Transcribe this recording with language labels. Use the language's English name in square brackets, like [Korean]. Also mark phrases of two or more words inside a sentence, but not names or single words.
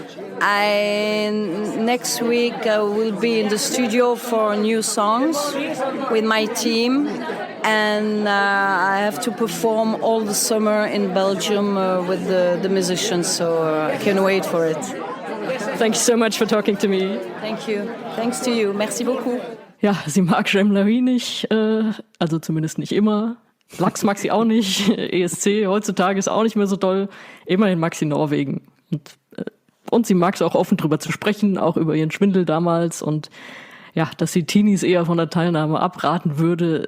[English] Next week I will be in the studio for new songs with my team, and I have to perform all the summer in Belgium with the musicians, so I can't wait for it. Thank you so much for talking to me. Thank you. Thanks to you. [French] Merci beaucoup. [German] Ja, sie mag J'aime la vie nicht, also zumindest nicht immer. Lachs mag sie auch nicht. ESC heutzutage ist auch nicht mehr so doll. Immerhin mag sie Norwegen. Und sie mag es auch offen drüber zu sprechen, auch über ihren Schwindel damals. Und dass die Teenies eher von der Teilnahme abraten würde.